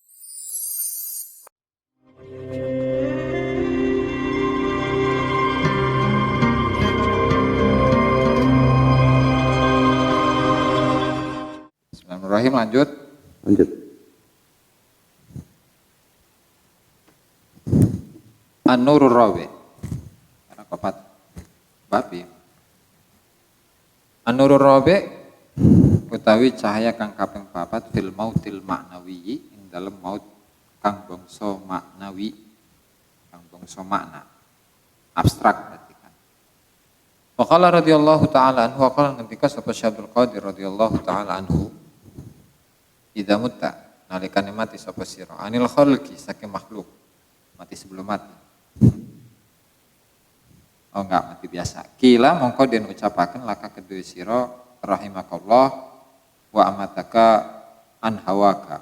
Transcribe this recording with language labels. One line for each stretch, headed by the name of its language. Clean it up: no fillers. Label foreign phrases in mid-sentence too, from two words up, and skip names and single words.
Arabic: Bismillahirrahmanirrahim, lanjut. النور الرابع.
Indonesian: Karena keempat babi.
Arabic: النور الرابع
Javanese: utawi cahaya kang kaping papat
Arabic: في الموت المعنوي,
Javanese: ing dalem maut kang bangsa maknawi, kang bangsa makna abstrak berarti kan.
Arabic: وقال رضي الله تعالى عنه، وقال
Javanese: ketika sapa Syekh Abdul Qadir
Arabic: رضي الله تعالى عنه, إذا متّ
Javanese: nalikane mati sapa sira
Arabic: عن الخلق
Javanese: saking makhluk, mati sebelum mati.
Indonesian: Oh enggak, mati biasa.
Javanese: Kila mongko den ucapaken laka kedue sira
Arabic: رحمك الله وأماتك عن هواك.